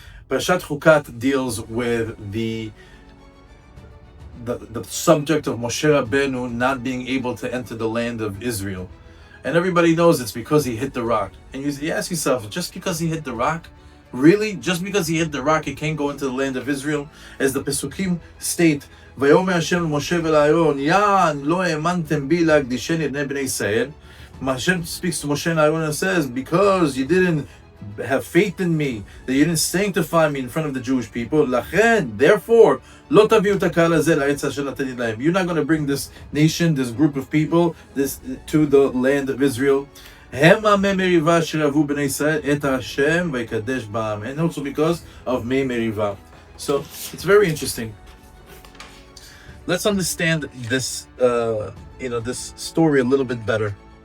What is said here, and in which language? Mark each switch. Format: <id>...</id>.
<en>Parashat Chukat deals with the subject of Moshe Rabbeinu not being able to enter the land of Israel. And everybody knows it's because he hit the rock. And you ask yourself, just because he hit the rock? Really? Just because he hit the rock, he can't go into the land of Israel? As the Pesukim state,</en> <he>ויאמר השם למשה ולאהרון, יען לא האמנתם בי להקדישני את בני ישראל.</he> <en>Hashem speaks to Moshe and Aaron and says, because you didn't have faith in me, that you didn't sanctify me in front of the Jewish people, לכן, therefore,</en> <he>לא תביאו את הקהל הזה לארץ אשר נתתי להם.</he> <en>You're not going to bring this nation, this group of people, to the land of Israel.</en> <he>המה מי מריבה שרבו בני ישראל את השם ויקדש בעם.</he> <en>And also because of מי מריבה. So, it's very interesting. Let's understand this, this story a little bit better.</en>